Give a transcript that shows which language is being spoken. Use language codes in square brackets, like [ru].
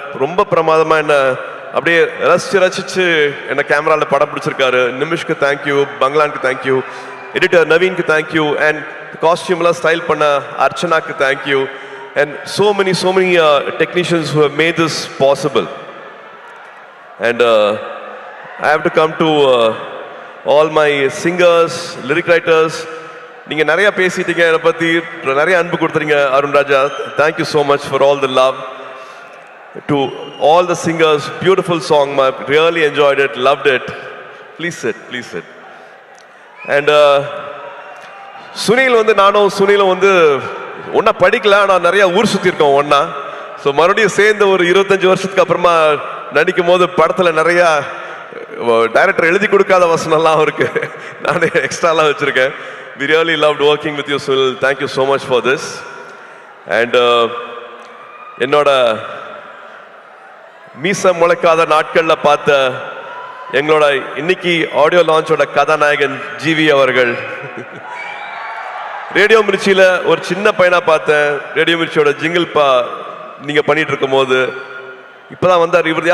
[ta] ரொம்ப பிரமாதமா என்ன அப்படியே ரசிச்சு என்ன கேமரால படம் பிடிச்சிருக்காரு. நிமிஷ்க்கு thank you, பங்களானுக்கு thank you, editor நவீனுக்கு thank you, and காஸ்டியூம்லாம் style பண்ண அர்ச்சனாக்கு thank you, and [en] so many technicians who have made this possible. And I have to come to all my singers, lyric writers. [ta] நீங்க நிறைய பேசிட்டீங்க, என்னை பத்தி நிறைய அன்பு கொடுத்துறீங்க. [en] Arun Raja, thank you so much for all the love. To all the singers, beautiful song, I really enjoyed it, loved it. Please sit. [ta] And Sunil வந்து நானும் சுனிலும் வந்து ஒன்னா படிக்கல, ஆனால் நிறைய ஊர் சுற்றி இருக்கோம் ஒன்னா. ஸோ மறுபடியும் சேர்ந்து ஒரு 25 வருஷத்துக்கு அப்புறமா நடிக்கும் போது படத்தில் நிறைய டைரக்டர் எழுதி கொடுக்காத வசனம்லாம் அவருக்கு நான் எக்ஸ்ட்ராலாம் வச்சிருக்கேன். [en] We really loved working with you, Sunil. Thank you so much for this. [ta] And என்னோட மீச முளைக்காத நாட்கள்ல பார்த்த எங்களோட இன்னைக்கு ஆடியோ லான்ச்சோட கதாநாயகன் ஜிவி அவர்கள். ரேடியோ மிர்ச்சியில ஒரு சின்ன பையனா பார்த்தேன். ரேடியோ மிர்ச்சியோட ஜிங்கிள் நீங்க பண்ணிட்டு இருக்கும் போது இப்பதான் வந்தார்.